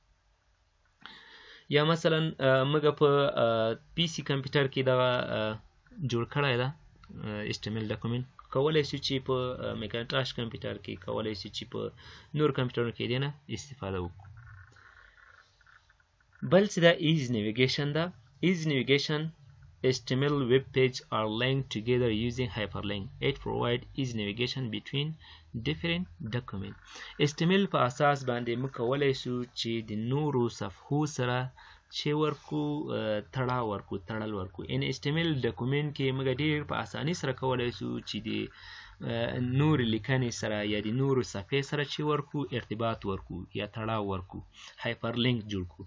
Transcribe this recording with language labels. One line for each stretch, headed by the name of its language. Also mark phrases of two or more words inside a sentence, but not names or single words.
Pashto: یا مثلا موږ په پی سي کمپیوټر کې دغه جوړ کړی ده
English: HTML document،
Pashto: کولی شو چې په میکینټاش کمپیوټر کې، کولی شو چې په نور کمپیوټرونو کې دې نه استفاده وکړو. بل چې دا
English: easy navigation
Pashto: ده.
English: easy navigation HTML web page are linked together using hyperlink. It provides easy navigation between different documents.
Pashto: HTML په اساس باندې موږ کولی شو چې د نورو صفحو سره چې تړل ورکو. ان
English: HTML document
Pashto: کې موږ ډیر په اسانۍ سره کولی شو چې د نور لیکنې سره یا د نورو صفحې سره چې ورکو ارتباط ورکو یا تړاو ورکو، هایپرلینک جوړ کړو.